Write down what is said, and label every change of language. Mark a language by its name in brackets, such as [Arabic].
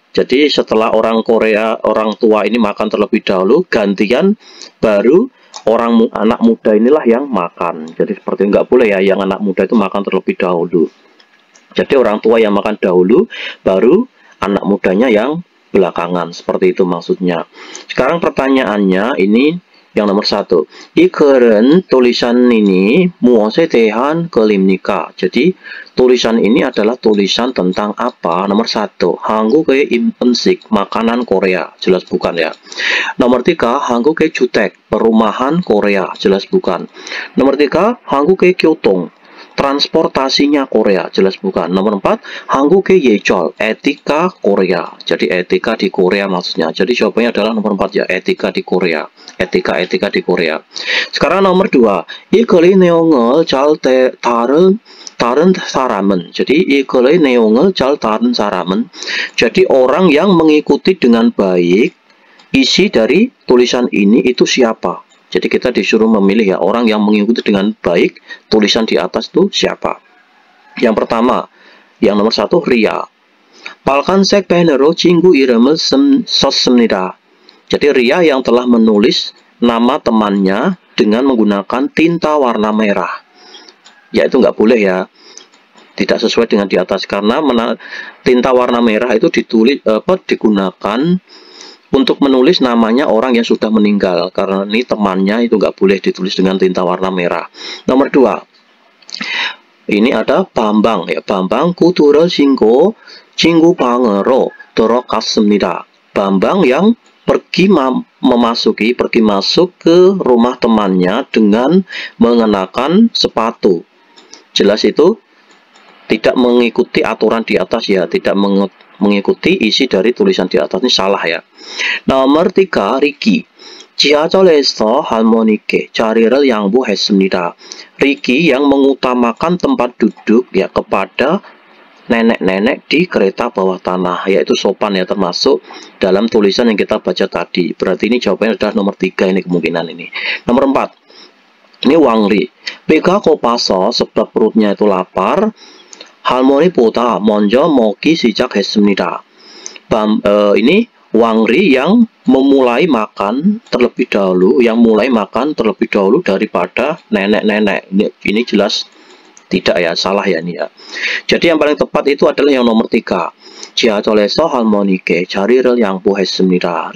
[Indonesian] Jadi setelah orang tua ini makan terlebih dahulu, gantian baru anak muda inilah yang makan. Jadi seperti nggak boleh ya, yang anak muda itu makan terlebih dahulu. Jadi orang tua yang makan dahulu, baru anak mudanya yang belakangan. Seperti itu maksudnya. Sekarang pertanyaannya ini yang nomor 1. [Korean] 이 글은 [Indonesian] tulisan ini [Korean] 무엇에 대한 글입니까? [Indonesian] Jadi tulisan ini adalah tulisan tentang apa? Nomor 1. [Korean] 한국의 음식, [Indonesian] makanan Korea. Jelas bukan ya. Nomor 3. [Korean] 한국의 주택, [Indonesian] perumahan Korea. Jelas bukan. Nomor 3. [Korean] 한국의 교통, [Indonesian] transportasinya Korea. Jelas bukan. Nomor 4. [Korean] 한국의 예절, [Indonesian] etika Korea. Jadi etika di Korea maksudnya. Jadi jawabannya adalah nomor 4 ya, etika di Korea. Etika di Korea. Sekarang nomor 2. [Korean] 이 글의 내용을 잘 다른 사람은. Jadi 이 글의 내용을 잘 다른 사람은. [Indonesian] Jadi orang yang mengikuti dengan baik isi dari tulisan ini itu siapa? Jadi kita disuruh memilih ya, orang yang mengikuti dengan baik tulisan di atas itu siapa. Yang pertama, yang nomor 1, Ria. [Korean] 빨간색 펜으로 친구 이름을 썼습니다. [Indonesian] Jadi Ria yang telah menulis nama temannya dengan menggunakan tinta warna merah. Ya itu nggak boleh ya, tidak sesuai dengan di atas, karena tinta warna merah itu digunakan untuk menulis namanya orang yang sudah meninggal. Karena ini temannya, itu nggak boleh ditulis dengan tinta warna merah. Nomor 2, ini ada Bambang ya. [Korean] Bambang 구두를 신고 친구 방으로 들어갔습니다. [Indonesian] Bambang yang pergi masuk ke rumah temannya dengan mengenakan sepatu. Jelas itu tidak mengikuti aturan di atas ya, tidak mengikuti isi dari tulisan di atas, ini salah ya. Nomor 3, Ricky. [Korean] 지하철에서 할머니께 자리를 양보했습니다. [Indonesian] Ricky yang mengutamakan tempat duduk ya kepada nenek-nenek di kereta bawah tanah, yaitu sopan ya, termasuk dalam tulisan yang kita baca tadi. Berarti ini jawabannya adalah nomor 3 ini, kemungkinan ini. Nomor 4, ini Wangri. [Korean] 배가 고파서 [Indonesian] sebab perutnya itu lapar, [Korean] 할머니보다 먼저 먹기 시작했습니다. [Indonesian] Ini Wangri yang mulai makan terlebih dahulu daripada nenek-nenek. Ini jelas tidak ya, salah ya ini ya. Jadi yang paling tepat itu adalah yang nomor 3. [Korean] 지하철에서 할머니께 자리를 양보했습니다.